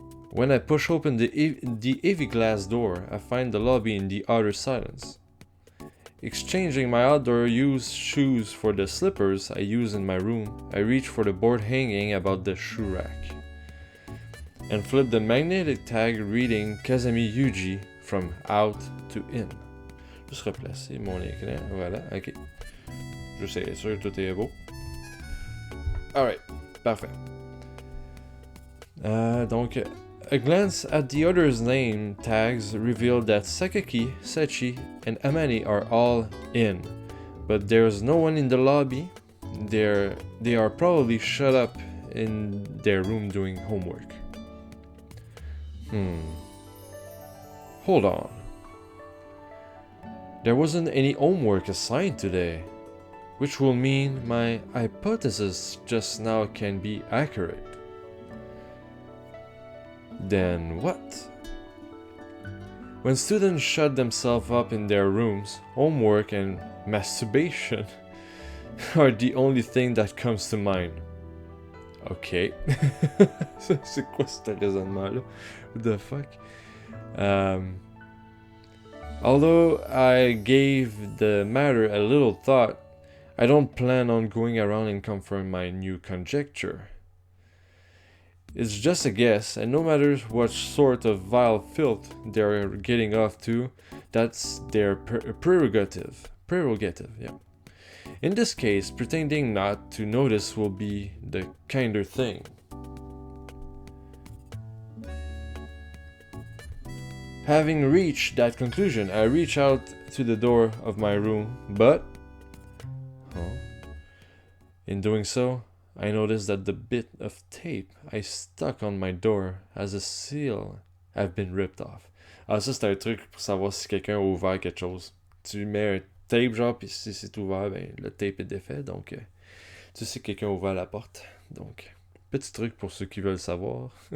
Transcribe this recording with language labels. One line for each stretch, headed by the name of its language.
English: When I push open the heavy glass door, I find the lobby in the utter silence. Exchanging my outdoor use shoes for the slippers I use in my room, I reach for the board hanging about the shoe rack and flip the magnetic tag reading Kazami Yuji from out to in.
French: Juste replacer mon écran, voilà, ok. Juste être sûr que tout est beau. Alright, parfait.
English: Donc, a glance at the others' name tags revealed that Sakaki, Sachi, and Amane are all in, but there's no one in the lobby. They are probably shut up in their room doing homework. Hold on. There wasn't any homework assigned today, which will mean my hypothesis just now can be accurate. Then what? When students shut themselves up in their rooms, homework and masturbation are the only thing that comes to mind. Ok.
French: C'est quoi ce raisonnement-là?
English: What the fuck? Although I gave the matter a little thought, I don't plan on going around and confirm my new conjecture. It's just a guess, and no matter what sort of vile filth they're getting off to, that's their prerogative. Prerogative, yeah. In this case, pretending not to notice will be the kinder thing. Having reached that conclusion, I reach out to the door of my room, but... in doing so, I noticed that the bit of tape I stuck on my door as a seal have been ripped off.
French: Ah, ça, c'est un truc pour savoir si quelqu'un a ouvert quelque chose. Tu mets un tape, genre, puis si c'est ouvert, ben, le tape est défait, donc tu sais que quelqu'un a ouvert la porte. Donc, petit truc pour ceux qui veulent savoir.